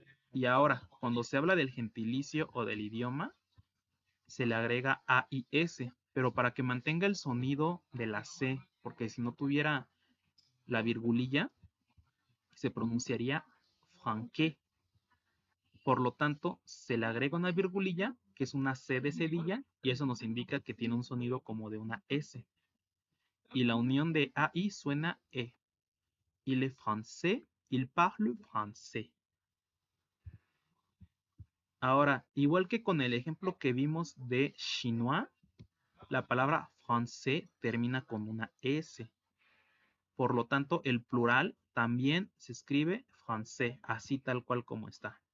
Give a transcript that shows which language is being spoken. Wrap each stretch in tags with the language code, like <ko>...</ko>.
<es>Y ahora, cuando se habla del gentilicio o del idioma, se le agrega A y S, pero para que mantenga el sonido de la C, porque si no tuviera la virgulilla, se pronunciaría franqué. Por lo tanto, se le agrega una virgulilla, que es una C de cedilla, y eso nos indica que tiene un sonido como de una S. Y la unión de A y suena E.</es> <fr>Il est français, il parle français.</fr> <es>Ahora, igual que con el ejemplo que vimos de chinois, la palabra français termina con una S. Por lo tanto, el plural también se escribe français, así tal cual como está.</es>